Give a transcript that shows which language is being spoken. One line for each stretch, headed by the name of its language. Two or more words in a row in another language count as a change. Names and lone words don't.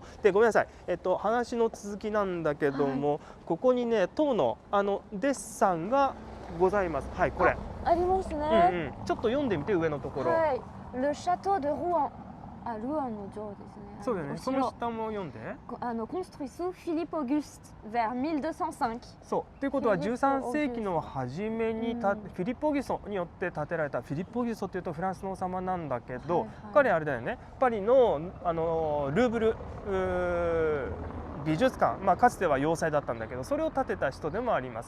Japanese: で、ごめんなさい、話の続きなんだけども、ここにね塔のデッサンがございます。はい、これありますね。ちょっと読んでみて、上のところ。
French: Le château de Rouen。
Japanese: ルアンの城ですね。そうだよね。その下も読んで。
French: construit sous Philippe Auguste vers 1205。
Japanese: そう。ということは13世紀の初めにフィリップ・オギュストによって建てられた。フィリップ・オギュストっていうとフランスの王様なんだけど、彼あれだよね。パリのルーブル美術館、かつては要塞だったんだけど、それを建てた人でもあります。